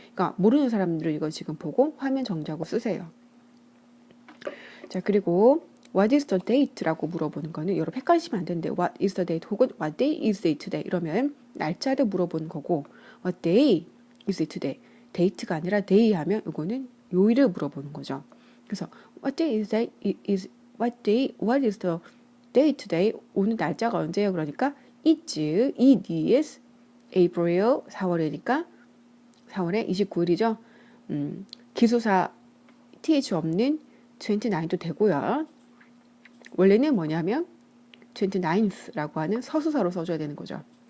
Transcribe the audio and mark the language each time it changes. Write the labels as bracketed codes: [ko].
[ko] 그러니까 모르는 사람들은 이거 지금 보고 화면 정지하고 쓰세요. 자, 그리고 [en] What is the date [ko] 라고 물어보는 거는 여러분 헷갈리시면 안 되는데 What is the date 혹은 [en] What day is it today [ko] 이러면 날짜를 물어보는 거고 What day is it today 데이트가 아니라 day 하면 이거는 요일을 물어보는 거죠. [en] 그래서 What day is that What is the day today [ko] 오늘 날짜가 언제예요? 그러니까 [en] it is April [ko] 4월이니까 4월에 29일이죠. 기수사 th 없는 29도 되고요. 원래는 뭐냐면 29th라고 하는 서수사로 써줘야 되는 거죠.